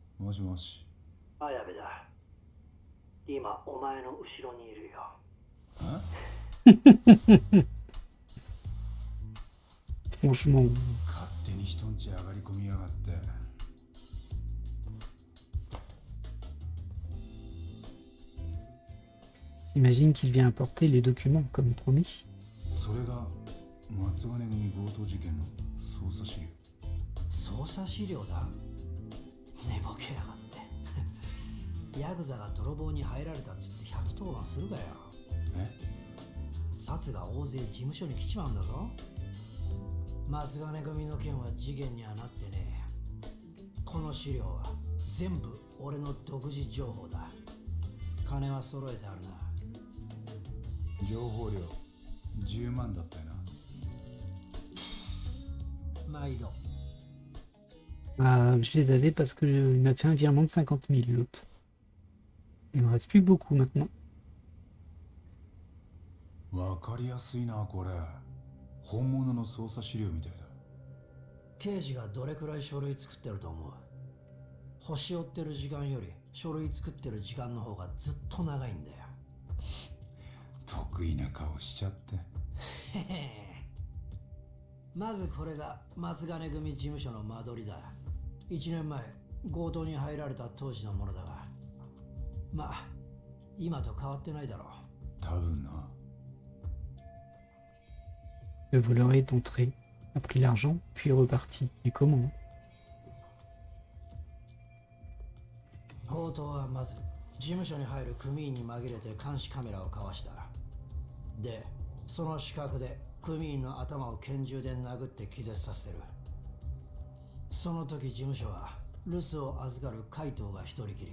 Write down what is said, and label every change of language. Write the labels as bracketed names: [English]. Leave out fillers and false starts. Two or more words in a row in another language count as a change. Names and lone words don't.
[Japanese] もしもし。綾部だ。今お前の後ろにいるよ。 [French] Franchement, [Japanese] 勝手に人んち上がり込みやがって。 [French] j'imagine qu'il vient apporter les documents comme promis. [Japanese] それが松金組強盗事件の捜査資料。捜査資料だ。寝ぼけやがってヤクザが泥棒に入られたっつって110番するかよ。札が大勢事務所に来ちまうんだぞ。松金組の件は事件にはなってねえ。この資料は全部俺の独自情報だ。金は揃えてあるな。情報料10万だったよな。毎度。 [French] Ah, je les avais parce que il m'a fait un virement de 50 000 l'autre. Il me reste plus beaucoup maintenant. [Japanese] わかりやすいなこれ。本物の捜査資料みたいだ。刑事がどれくらい書類作ってると思う？星追ってる時間より書類作ってる時間の方がずっと長いんだよ。得意な顔しちゃって。まずこれが松金組事務所の間取りだ。1年前強盗に入られた当時のものだが、まあ今と変わってないだろう。多分な。 [French] Le voleur est entré, a pris l'argent, puis est reparti. Et comment? [Japanese] 強盗はまず事務所に入る組員に紛れて監視カメラをかわした。で、その死角で組員の頭を拳銃で殴って気絶させてる。その時事務所は留守を預かる海藤が一人きり。